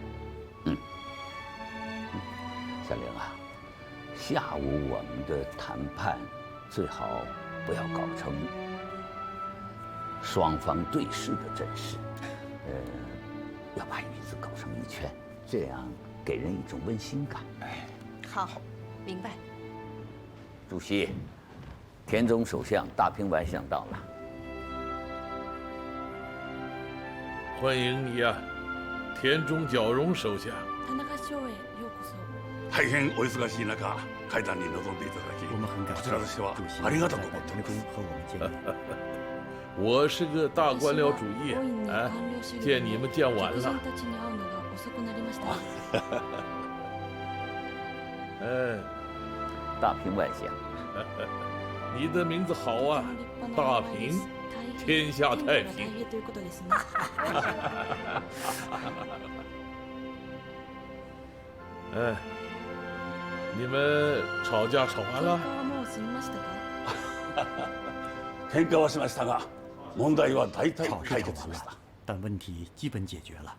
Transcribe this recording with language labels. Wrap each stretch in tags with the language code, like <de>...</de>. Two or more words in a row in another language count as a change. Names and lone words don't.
<zh>小玲啊，下午我们的谈判最好不要搞成双方对视的阵势，要把椅子搞成一圈，这样给人一种温馨感。哎，好，明白。主席，田中首相、大平外相到了。欢迎你呀，田中角荣首相。</zh> <ja>田中首相へようこそ。大変お忙しい中、会談に臨んでいただき、こちらとしてはありがとうと思っております。</ja> <zh>我是个大官僚主义，哎，见你们见晚了。哎，大平外相，你的名字好啊，大平，天下太平。哎，你们吵架吵完了？</zh> <ja>喧嘩はしましたが、問題は大体解決しました。</ja> <zh>但问题基本解决了。</zh>